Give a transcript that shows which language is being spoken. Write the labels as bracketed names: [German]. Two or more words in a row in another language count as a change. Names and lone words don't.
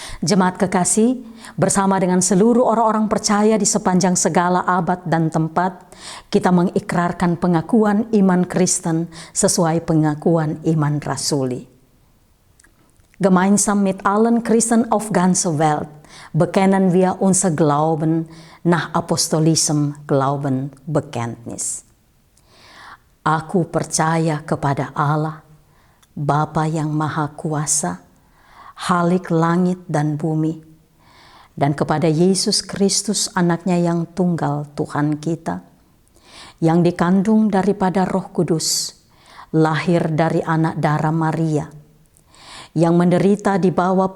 [Indonesian] Jemaat kekasih, bersama dengan seluruh orang-orang percaya di sepanjang segala abad dan tempat, kita mengikrarkan pengakuan iman Kristen sesuai pengakuan iman Rasuli. [German] Gemeinsam mit allen Christen auf ganzer Welt bekennen wir unser Glauben nach apostolischem Glaubenbekenntnis. [Indonesian] Aku percaya kepada Allah, Bapa yang Maha Kuasa, Khalik langit dan bumi, dan kepada Yesus Kristus anaknya yang tunggal Tuhan kita, yang dikandung daripada Roh Kudus, lahir dari anak darah Maria, yang menderita di bawah